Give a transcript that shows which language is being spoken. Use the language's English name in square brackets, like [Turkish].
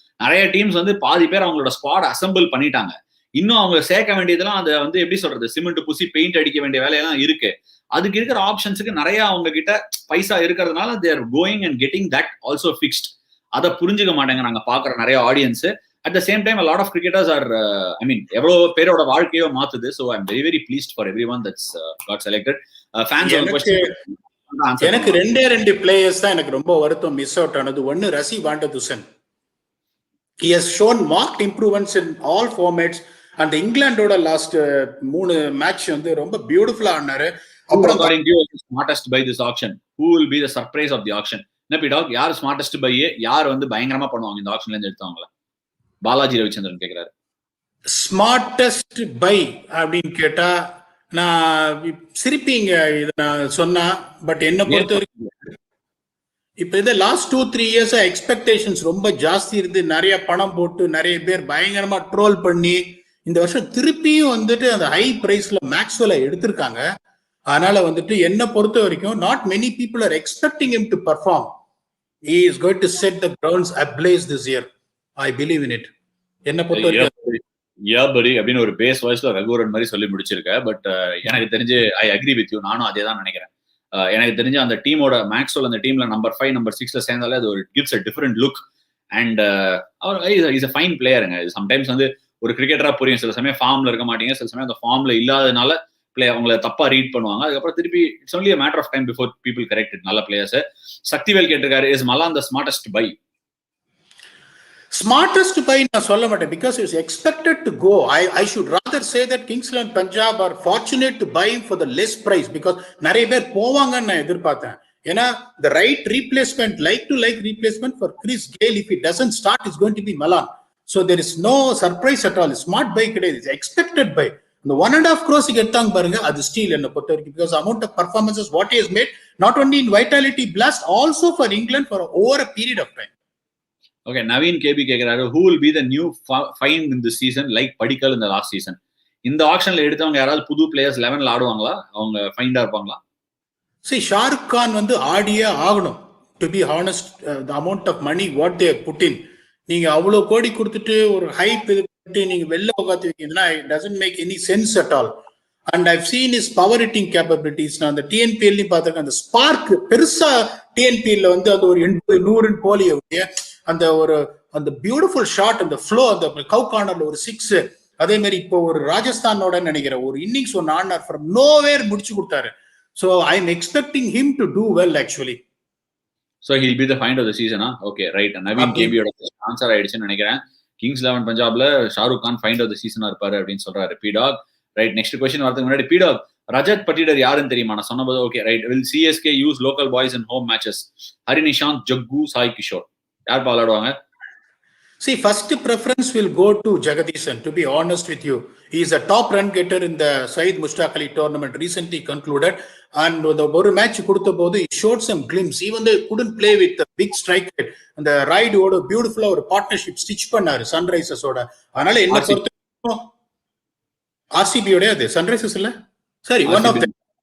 [Tamil] நிறைய டீம்ஸ் வந்து பாதி பேர் அவங்களோட ஸ்குவாட் அசம்பிள் பண்ணிட்டாங்க. இன்னும் அவங்க சேர்க்க வேண்டியதெல்லாம் அதை வந்து எப்படி சொல்றது, சிமெண்ட் பூசி பெயிண்ட் அடிக்க வேண்டிய வேலையெல்லாம் இருக்கு. அதுக்கு இருக்கிற ஆப்ஷன்ஸுக்கு நிறைய அவங்க கிட்ட பைசா இருக்கிறதுனால [English] they are going and getting that also fixed. [Tamil] அதை புரிஞ்சுக்க மாட்டேங்க நாங்க பாக்குற நிறைய audience. [English] at the same time a lot of cricketers are [Tamil] எவ்வளவு பேரோட வாழ்க்கையோ மாத்துது. [English] So I'm very very pleased for everyone that's got selected. Fans on question. [Tamil] எனக்கு 2 players தான் எனக்கு ரொம்ப வருத்தம் மிஸ் அவுட் ஆனது. ஒன்னு ரசி வாண்டதுசன். [English] He has shown marked improvements in all formats. [Tamil] அந்த இங்கிலாண்டோட லாஸ்ட் 3 மேட்ச் வந்து ரொம்ப பியூட்டிஃபுல்லா ஆனாரு. [English] அப்புறம் smartest by this auction, who will be the surprise of the auction? [Tamil] என்ன PDogg, யார் ஸ்மார்ட்டஸ்ட் பை, யார் வந்து பயங்கரமா பண்ணுவாங்க இந்த ஆக்ஷன்ல இருந்து எடுத்தவங்கள? பாலாஜி ரவிச்சந்திரன் கேக்குறாரு. ஸ்மார்ட்டஸ்ட் பை அப்படின்னு கேட்டா நான் சிரிப்பீங்க இத நான் சொன்னா. பட் என்ன பொறுத்த வரைக்கும் இப்ப இந்த லாஸ்ட் 2-3 இயர்ஸ் எக்ஸ்பெக்டேஷன்ஸ் ரொம்ப ஜாஸ்தி இருந்து நிறைய பணம் போட்டு நிறைய பேர் பயங்கரமா ட்ரோல் பண்ணி இந்த வருஷம் திருப்பியும் வந்துட்டு அந்த ஹை பிரைஸ்ல மேக்ஸ்வெல்ல எடுத்திருக்காங்க. அதனால வந்துட்டு என்ன பொறுத்த வரைக்கும் [English] not many people are expecting him to perform. He is going to set the grounds ablaze this year. I believe in it. [Tamil] என்ன பொறுத்த வரைக்கும் யாபரி அப்படின்னு ஒரு பேஸ் வாய்ஸ்ல ரகுவரன் மாதிரி சொல்லி முடிச்சிருக்க. பட் எனக்கு தெரிஞ்சு [English] I agree with you. [Tamil] நானும் அதே தான் நினைக்கிறேன். எனக்கு தெரிஞ்சு அந்த டீமோட மேக்ஸ்வெல் அந்த டீம்ல நம்பர் 5 நம்பர் 6ல சேர்ந்தாலே அது ஒரு [English] gives a different look. And is a fine [Tamil] பிளேயருங்க. Sometimes வந்து ஒரு கிரிக்கெட்டரா புரியும், சில சமயம் ஃபார்ம்ல இருக்க மாட்டீங்க, சில சமயம் அந்த ஃபார்ம்ல இல்லாதனால அவங்களை தப்பா ரீட் பண்ணுவாங்க. அதுக்கப்புறம் திருப்பி [English] It's only a matter of time before people correct it. [Tamil] நல்ல பிளேயர்ஸ். சக்திவேல் கேட்டிருக்காரு, [English] Is Malan the smartest buy? Smartest buy [Tamil] நான் சொல்ல மாட்டேன், [English] because it's expected to go. I should rather say that Kings 11 Punjab are fortunate to buy him for the less price, because [Tamil] நிறைய பேர் போவாங்கன்னு நான் எதிர்பார்த்தேன். [English] ஏன்னா the right replacement, like to like replacement for Chris Gayle, if he doesn't start, is going to be Malan. So there is no surprise at all. Smart buy கிடையாது, it's expected buy. The 1.5 crores [Tamil] எடுத்தாங்க பாருங்க, அது steel என்ன பொறுத்த வரைக்கும், [English] because amount of performances what he has made, not only in Vitality Blast, also for England for over a period of time. Okay, Naveen KB கேக்குறாரு, who will be the new find in this season like Padikal in the last season? [Tamil] இந்த ஆக்ஷன்ல எடுத்தவங்க யாராவது புது players 11ல ஆடுவாங்களா? அவங்க ஃபைண்டா இருப்பாங்களா? See, Shahrukh Khan வந்து ஆடியே ஆகணும். [English] To be honest, the amount of money what they put in, [Tamil] நீங்க அவ்வளவு கோடி கொடுத்துட்டு ஒரு ஹைப் இது பண்ணிட்டு நீங்க வெளில உட்காந்து வைக்கிறதுனா, [English] it doesn't make any sense at all. And I've seen his power hitting capabilities. [Tamil] நான் அந்த TNPL பார்த்திருக்கேன், அந்த ஸ்பார்க் பெருசா TNPL வந்து அது ஒரு 100 போலி அந்த பியூட்டிஃபுல் ஷாட், அந்த ஃப்ளோ, அந்த கவ் கார்னர்ல ஒரு 6, அதே மாதிரி இப்போ ஒரு ராஜஸ்தானோட நினைக்கிற ஒரு innings [English] won honour from nowhere [Tamil] முடிச்சு கொடுத்தாரு. [English] So I'm expecting him to do well actually. So he'll be the find of the season, huh? Okay, right. [Tamil] Naveen KB யோட ஆன்சர் ஆயிடுச்சுன்னு நினைக்கிறேன். Kings 11 பஞ்சாப்ல Shahrukh Khan find of the சீசனா இருப்பாரு அப்படின்னு சொல்றாரு PDogg. Right, next question வரதுக்கு முன்னாடி PDogg, ரஜத் பட்டிடர் யாருன்னு தெரியுமா? நான் சொன்னபோது [English] Okay right, will CSK use local boys in home matches? [Tamil] Hari Nishanth, jug, Sai Kishore, யார் விளையாடுவாங்க? [English] See, first preference will go to Jagadisan, to be honest with you. He is a top run getter in the Syed Mushtaq Ali tournament recently concluded, and the [Tamil] ஒரு match கொடுத்த போது [English] he showed some glimpse, even though he couldn't play with the big strike rate. [Tamil] அந்த right ஓட பியூட்டிஃபுல்லா ஒரு partnership stitch பண்ணாரு Sunrisers ஓட. அதனால என்ன பொறுத்த RCB ஓட, அது சன்ரைசர்ஸ் இல்ல, சரி, [English] one of them.